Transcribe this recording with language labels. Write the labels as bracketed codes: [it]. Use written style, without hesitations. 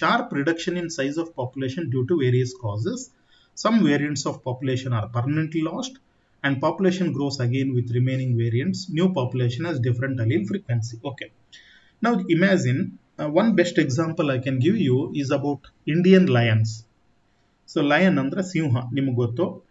[en] Sharp reduction in size of population due to various causes. Some variants of population are permanently lost and population grows again with remaining variants. New population has different allele frequency. Okay. Now imagine one best example I can give you is about Indian lions. [kn] So lion ಅಂದ್ರೆ ಸಿಂಹ, ನಿಮಗೆ ಗೊತ್ತು.